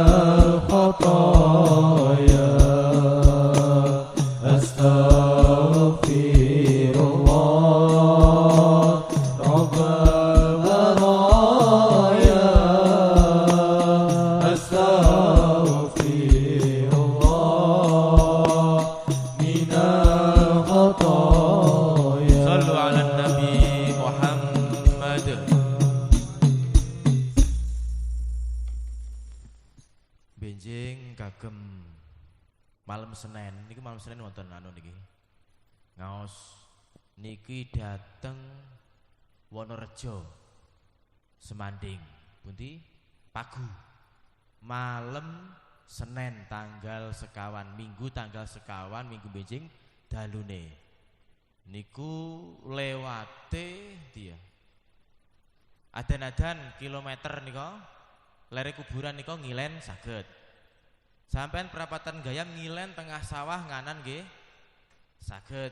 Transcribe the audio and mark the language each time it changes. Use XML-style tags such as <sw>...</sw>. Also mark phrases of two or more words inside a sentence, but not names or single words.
<ar>الخطايا أستغفر الله رب البرايا أستغفر الله من الخطايا. صلوا على النبي محمد.</ar> <jv>Benjing kagem malam Senin niki, malam Senin wonten anu niki ngaos niki dateng Wonorejo Semanding pundi Pagu malam Senin tanggal sekawan, Minggu tanggal sekawan, Minggu benjing dalune niku lewate dia adan-adan kilometer nika lere kuburan nika ngilen saged sampean perapatan Gayam ngilen tengah sawah nganan nggih saged.</jv>